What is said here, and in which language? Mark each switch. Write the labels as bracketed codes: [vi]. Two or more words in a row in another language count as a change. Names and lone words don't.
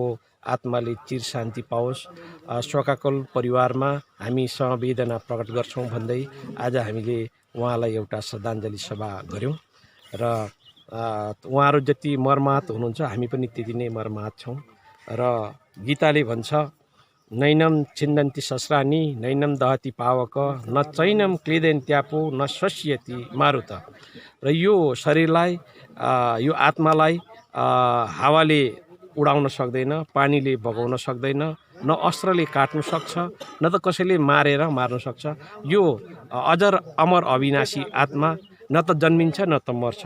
[ne] आत्माले चिर शान्ति पाओस्, शोकाकुल परिवारमा हामी समवेदना प्रकट गर्छौँ भन्दै आज हामीले उहाँलाई एउटा श्रद्धाञ्जली सभा गऱ्यौँ र उहाँहरू जति मर्माहत हुनुहुन्छ हामी पनि त्यति नै मर्माहत छौँ र गीताले भन्छ [sa] नैनम छिन्दन्ति सस्रानी नैनम दहती पावक न चैनम क्लिदेन त्यापो न शस्यति मारुत। [ne] र यो शरीरलाई यो आत्मालाई हावाले उडाउन सक्दैन, पानीले बगाउन सक्दैन, न अस्त्रले काट्न सक्छ, न त कसैले मारेर मार्न सक्छ। यो अजर अमर अविनाशी आत्मा न त जन्मिन्छ न त मर्छ।